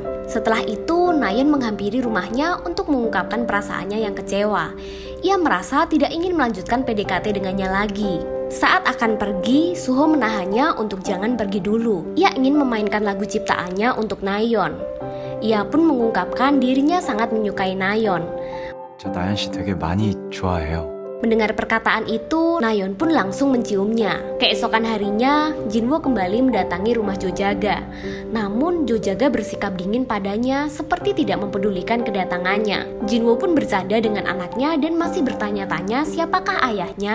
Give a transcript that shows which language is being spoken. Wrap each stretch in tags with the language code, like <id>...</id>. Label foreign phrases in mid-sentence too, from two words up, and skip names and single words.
<id>Setelah itu, Nayeon menghampiri rumahnya untuk mengungkapkan perasaannya yang kecewa. Ia merasa tidak ingin melanjutkan PDKT dengannya lagi. Saat akan pergi, Suho menahannya untuk jangan pergi dulu. Ia ingin memainkan lagu ciptaannya untuk Nayeon. Ia pun mengungkapkan dirinya sangat menyukai Nayeon.</id> <ko>저 나연 씨 되게 많이 좋아해요.</ko> <id>Mendengar perkataan itu, Nayeon pun langsung menciumnya. Keesokan harinya, Jinwoo kembali mendatangi rumah Jo Jaga. Namun, Jo Jaga bersikap dingin padanya seperti tidak mempedulikan kedatangannya. Jinwoo pun bercanda dengan anaknya dan masih bertanya-tanya siapakah ayahnya.</id>